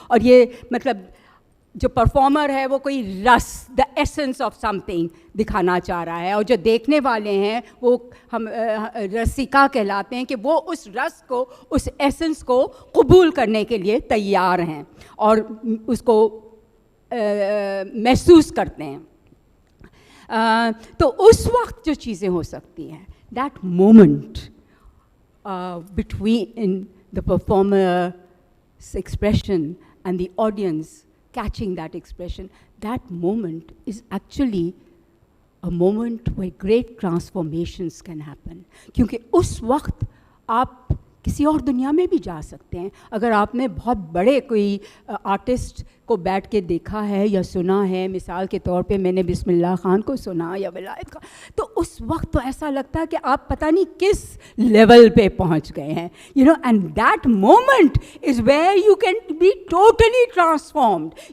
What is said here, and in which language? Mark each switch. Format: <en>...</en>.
<hi>और ये मतलब जो परफॉर्मर है वो कोई रस, द एसेंस ऑफ समथिंग दिखाना चाह रहा है, और जो देखने वाले हैं वो हम रसिका कहलाते हैं कि वो उस रस को, उस एसेंस को कबूल करने के लिए तैयार हैं और उसको महसूस करते हैं.</hi> <en>तो उस वक्त जो चीज़ें हो सकती हैं, that moment between the performer's expression and the audience catching that expression, that moment is actually a moment where great transformations can happen.</en> <hi>क्योंकि उस वक्त आप किसी और दुनिया में भी जा सकते हैं. अगर आपने बहुत बड़े कोई आर्टिस्ट को बैठ के देखा है या सुना है, मिसाल के तौर पे मैंने बिस्मिल्लाह खान को सुना या विलायत का, तो उस वक्त तो ऐसा लगता है कि आप पता नहीं किस लेवल पे पहुंच गए हैं, you know, and that moment is where you can be totally transformed.</hi>